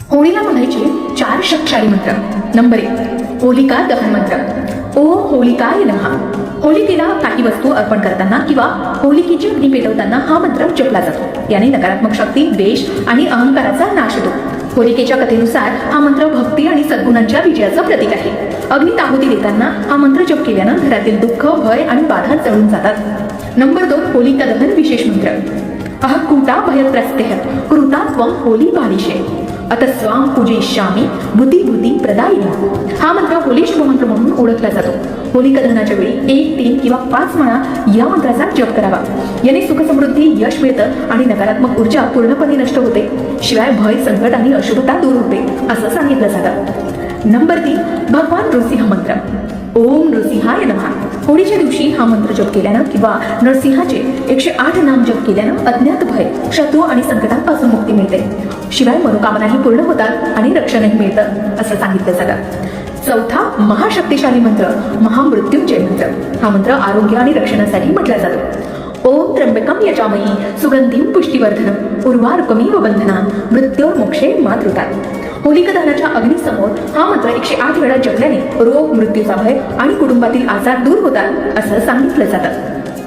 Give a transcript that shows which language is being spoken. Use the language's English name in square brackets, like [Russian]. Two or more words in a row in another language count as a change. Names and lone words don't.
[Marathi] होळीला म्हणायचे 4 शक्तिशाली मंत्र. नंबर 1 होलिका दहन मंत्र. [Sanskrit] ओम होलिकाय नमः. [Marathi] होलिकेला काही वस्तू अर्पण करताना किंवा होलिकेची अग्नी पेटवताना हा मंत्र जपला जातो. याने नकारात्मक शक्ती, द्वेष आणि अहंकाराचा नाश होतो. होलिकेच्या कथेनुसार हा मंत्र भक्ती आणि सद्गुणांच्या विजयाचं प्रतीक आहे. अग्नीत आहुती देताना हा मंत्र जप केल्यानं घरातील दुःख, भय आणि बाधा जळून जातात. नंबर 2 होलिका दहन विशेष मंत्र. [Sanskrit] अहकूटा भयत्रस्तेह कृता त्वं होली बालिशे अत स्वाम पूजयिष्यामि भूती भूती प्रदायिनी. [Marathi] हा मंत्र होली शुभमंत्र म्हणून ओळखला जातो. होलिका दहनाच्या वेळी 1, 3 किंवा 5 वेळा या मंत्राचा जप करावा. याने सुख समृद्धी, यश मिळतं आणि नकारात्मक ऊर्जा पूर्णपणे नष्ट होते. शिवाय भय, संकट आणि अशुभता दूर होते असं सांगितलं जातं. नंबर 3 भगवान नृसिंह मंत्र. [Sanskrit] ओम नृसिंहाय नमः. [Marathi] होळीच्या दिवशी हा मंत्र जप केल्यानं किंवा नरसिंहाचे 108 नाम जप केल्यानं अज्ञात भय, शत्रू आणि संकटांपासून मुक्ती मिळते. शिवाय मनोकामनाही पूर्ण होतात आणि रक्षणही मिळतं असं सांगितलं जातं. चौथा महाशक्तिशाली मंत्र महामृत्युंजय मंत्र. हा मंत्र आरोग्य आणि रक्षणासाठी म्हटला जातो. [Sanskrit] ओम त्र्यंबकम यजामहे सुगंधिं पुष्टिवर्धनम उर्वारुकमिव बंधनात् मृत्योर्मोक्षे मातृतात. [Marathi] होलिका दहनाच्या अग्नीसमोर हा मंत्र 108 वेळा जपल्याने रोग, मृत्यूचा भय आणि कुटुंबातील आजार दूर होतात असं सांगितलं जातं.